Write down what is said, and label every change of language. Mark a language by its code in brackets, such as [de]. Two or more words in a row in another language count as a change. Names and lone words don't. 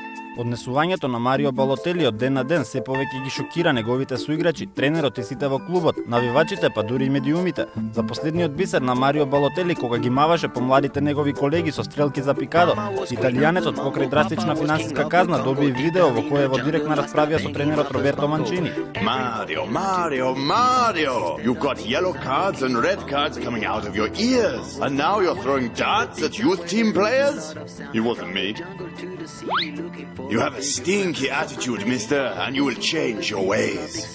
[mk] Однесувањето на Марио Балотели од ден на ден се повеќе ги шокира неговите соиграчи, тренерот и сите во клубот, навивачите па дури и медиумите. За последниот бисер на Марио Балотели кога ги маваше по младите негови колеги со стрелки за пикадо, италијанецот покрај драстична финансиска казна доби видео во кое во директна расправија со тренерот Роберто Манчини. [en] Mario! You got yellow cards and red cards coming out of your ears, and now you're throwing darts at youth team players? It wasn't me. You have a stinky attitude, mister, and you will change your ways.